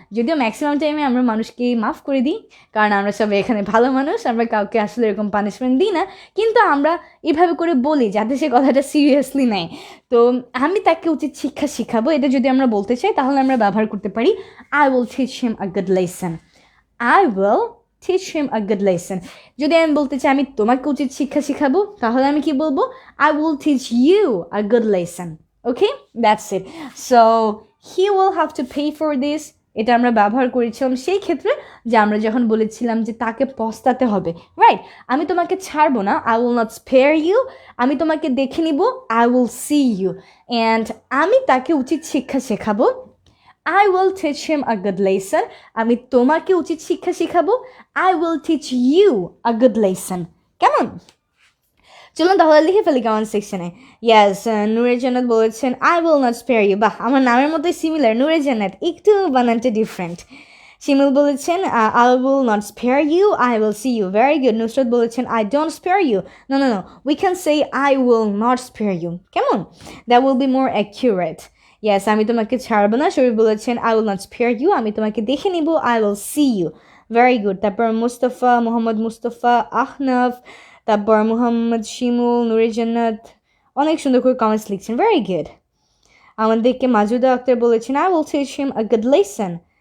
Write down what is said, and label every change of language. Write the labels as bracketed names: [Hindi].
[Bangla] যদিও ম্যাক্সিমাম টাইমে আমরা মানুষকে মাফ করে দিই, কারণ আমরা সবাই এখানে ভালো মানুষ, আমরা কাউকে আসলে এরকম পানিশমেন্ট দিই না, কিন্তু আমরা এভাবে করে বলি যাতে সে কথাটা সিরিয়াসলি নেয়। তো আমি তাকে উচিত শিক্ষা শিখাবো, এটা যদি আমরা বলতে চাই তাহলে আমরা ব্যবহার করতে পারি [English] I will teach him a good lesson. I will teach him a good lesson. [Bangla] যদি আমি বলতে চাই আমি তোমাকে উচিত শিক্ষা শিখাবো, তাহলে আমি কি বলবো? [English] I will teach you a good lesson. Okay, that's it. So he will have to pay for this. [Bangla] এটা আমরা ব্যবহার করেছিলাম সেই ক্ষেত্রে যে আমরা যখন বলেছিলাম যে তাকে পস্তাতে হবে, রাইট? আমি তোমাকে ছাড়বো না, [English] I will not spare you. [Bangla] আমি তোমাকে দেখে নিব, [English] I will see you. And [Bangla] আমি তাকে উচিত শিক্ষা শেখাবো, [English] I will teach him a good lesson. [Bangla] আমি তোমাকে উচিত শিক্ষা শিখাবো, [English] I will teach you a good lesson. কেমন? [Bangla] চলুন তাহলে লিখে ফেলি কমেন্ট সেকশনে। ইয়াস, নূরে জান্নাত বলেছেন [English] I will not spare you. [Bangla] বাহ, আমার নামের মতোই সিমিলার, নূরে জান্নাত, একটু বানানটা ডিফারেন্ট। [English] Shimul [Bangla] বলেছেন [English] I will not spare you, I will see you. Very good. Nusrat [Bangla] বলেছেন [English] I don't spare you. No, we can say I will not spare you. কেমন? That will be more accurate. [Bangla] Yes, আমি তোমাকে ছাড়বো না। [English] Sharif [Bangla] বলেছেন [English] I will not spare you. [Bangla] আমি তোমাকে দেখে নিব, [English] I will see you. Very good. [Bangla] তারপর মুস্তফা, মোহাম্মদ মুস্তফা, আহনাফ, তারপর মোহাম্মদ শিমুল, নূরে জান্নাত অনেক সুন্দর করে কমেন্টস লিখছেন। [English] Very good. [Bangla] আমাদেরকে মাজুদা আক্তার বলেছেন [English] I will teach him a good lesson.